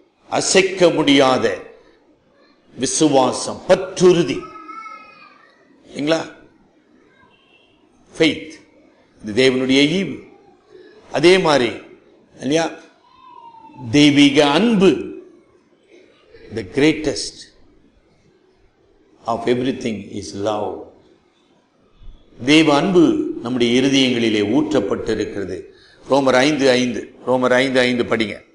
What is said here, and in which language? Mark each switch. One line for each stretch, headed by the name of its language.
Tamil: அசைக்க முடியாத விசுவாசம், பற்றுறுதி இல்லைங்களா? ஃபெய்த், இது தேவனுடைய ஈவு. அதே மாதிரி இல்லையா, தெய்வீக அன்பு,
English: the greatest of everything is love.
Tamil: தேவ அன்பு நம்முடைய இருதயங்களிலே ஊற்றப்பட்டிருக்கிறது. ரோமர் 5:5, ரோமர் 5:5 படிங்க.